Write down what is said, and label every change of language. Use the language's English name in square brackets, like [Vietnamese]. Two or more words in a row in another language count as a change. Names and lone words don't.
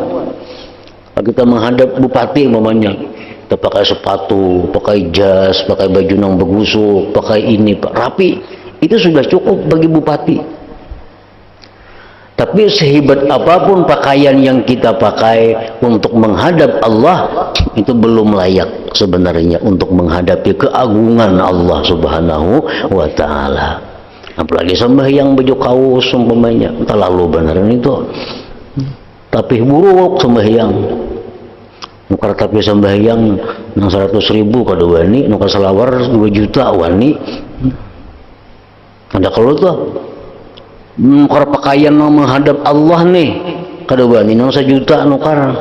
[Banjar] Kalau kita menghadap bupati umpamanya, kita pakai sepatu, pakai jas, pakai baju yang begusuk, pakai ini rapi, itu sudah cukup bagi bupati. Tapi sehebat apapun pakaian yang kita pakai untuk menghadap Allah, itu belum layak sebenarnya untuk menghadapi keagungan Allah [Arabic] Subhanahu wa ta'ala. [Banjar] Apalagi sembahyang baju kaos umpamanya, terlalu beneran itu. tapi buruk sembahyang. Nukar tapi sembahyang nang 100.000 kada wani, nukar selawar 2 juta wani. Ada kalau tuh nukar pakaian menghadap Allah nih kada wani nang 1 juta nukar.